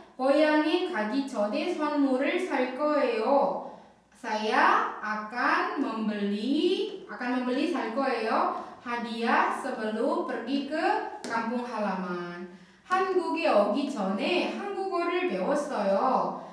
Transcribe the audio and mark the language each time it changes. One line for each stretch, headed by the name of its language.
Korean: 고향에 가기 전에 선물을 살 거예요.
Indonesian: Saya akan membeli
Korean: 살 거예요.
Indonesian: hadiah sebelum pergi ke kampung halaman.
Korean: 한국에 오기 전에 한국어를 배웠어요.